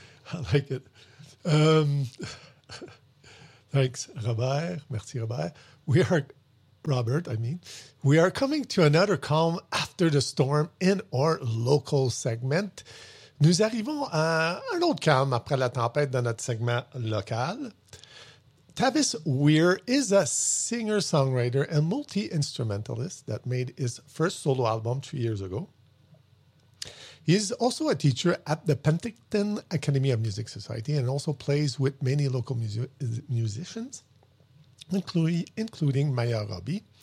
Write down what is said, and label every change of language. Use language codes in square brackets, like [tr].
[en] I like it. Thanks, Robert. [fr] Merci, [en] Robert. We are coming to another calm after the storm in our local segment. [fr] Nous arrivons à un autre calme après la tempête dans notre segment local. [en] Tavis Weir is a singer-songwriter and multi-instrumentalist that made his first solo album 3 years ago. He is also a teacher at the Penticton Academy of Music Society and also plays with many local musicians, including Maya Robbie.